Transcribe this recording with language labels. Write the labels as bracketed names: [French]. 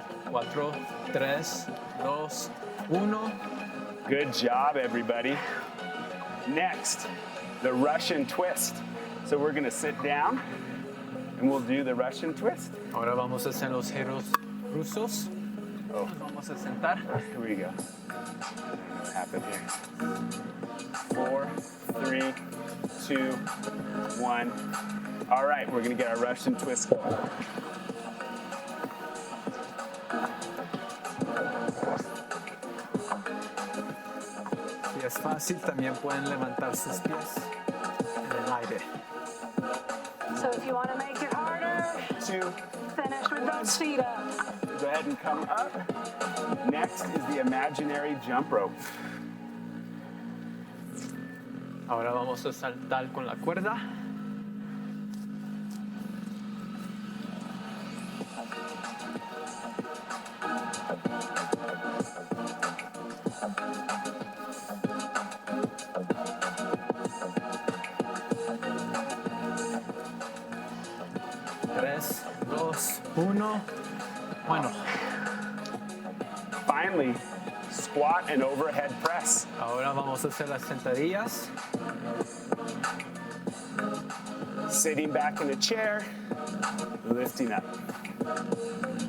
[Spanish] Cuatro, 3, 2, 1. [English] Good job, everybody. Next, the Russian twist. So we're gonna sit down and we'll do the Russian twist. [Spanish] Ahora vamos a hacer los giros rusos. Oh. Nos vamos a sentar. [English] Here we go. What happened here? 4, 3, 2, 1. All right, we're gonna get our Russian twist going. [Spanish] Si es fácil, también pueden levantar sus pies en el aire. [English] So if you want to make it harder, 2, finish with those feet up. go ahead and come up. Next is the imaginary jump rope. [Spanish] Ahora vamos a saltar con la cuerda. Tres, dos, uno. Bueno, [English] Finally, squat and overhead press. [Spanish] ahora vamos a hacer las sentadillas. [English] Sitting back in a chair, lifting up.